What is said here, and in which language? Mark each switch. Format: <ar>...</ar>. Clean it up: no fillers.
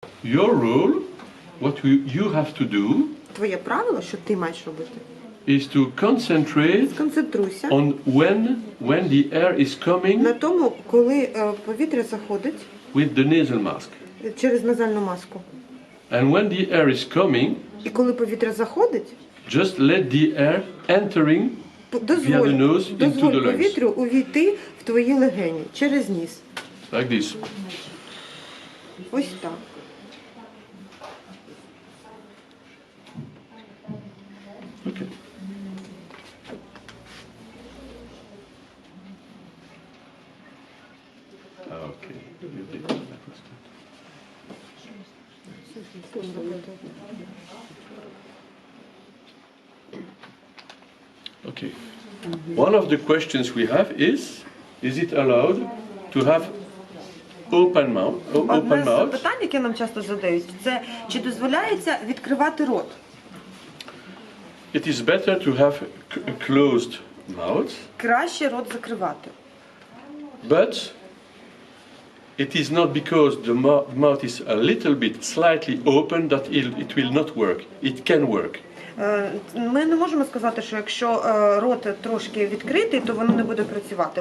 <en>your rule, what you have to do,</en> <uk>Твоє правило, що ти маєш робити,</uk> <en>is to concentrate</en> <uk>сконцентруйся</uk> <en>on when the air is coming</en> <uk>на тому, коли повітря заходить</uk> <en>with the nasal mask.</en> <uk>через назальну маску.</uk> <en>And when the air is coming,</en> <uk>І коли повітря заходить,</uk> <en>just let the air entering via the nose into the</en> <uk>дозволь</uk> <en>lungs.</en> <uk>повітрю увійти в твої легені через ніс.</uk> <en>Like this.</en> <uk>Ось так.</uk> <en>Okay. Okay. You did that. Okay. One of the questions we have is it allowed to have open mouth?</en> <uk>Одне з питань, яке нам часто задають, це чи дозволяється відкривати рот?</uk> <en>It is better to have a closed mouth,</en> <uk>Краще рот закривати.</uk> <en>but it is not because the mouth is a little bit slightly open that it will not work. It can work.</en> <uk>Ми не можемо сказати, що якщо рот трошки відкритий, то воно не буде працювати.</uk>